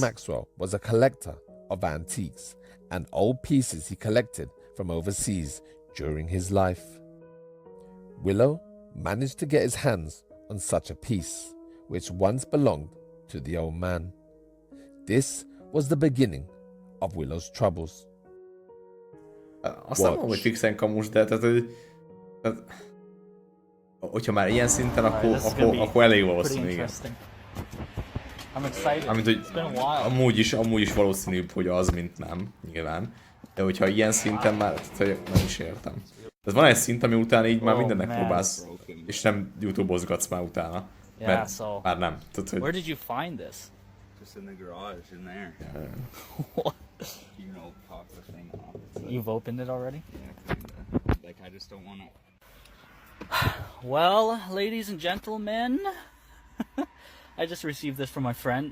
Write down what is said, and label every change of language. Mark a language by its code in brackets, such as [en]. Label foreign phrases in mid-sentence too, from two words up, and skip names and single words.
[en] Maxwell was a collector of antiques and old pieces he collected from overseas during his life. Willow managed to get his hands on such a piece, which once belonged to the old man. This was the beginning of Willow's troubles. [hu] Azt nem mondom, hogy fixen kamus, de hogyha már ilyen szinten, akkor elég valószínű, igen. Amint, hogy amúgy is valószínűbb, hogy az, mint nem, nyilván. De hogyha ilyen szinten már, nem is értem. Tehát van egy szint, ami után így már mindennek próbálsz, és nem YouTube-ozgatsz már utána. Mert már nem. Tehát, hogy... [en] Where did you find this? Just in the garage, in there. What? You know, pop the thing off. You've opened it already? Yeah, kinda. Like, I just don't want to. Well, ladies and gentlemen, I just received this from my friend.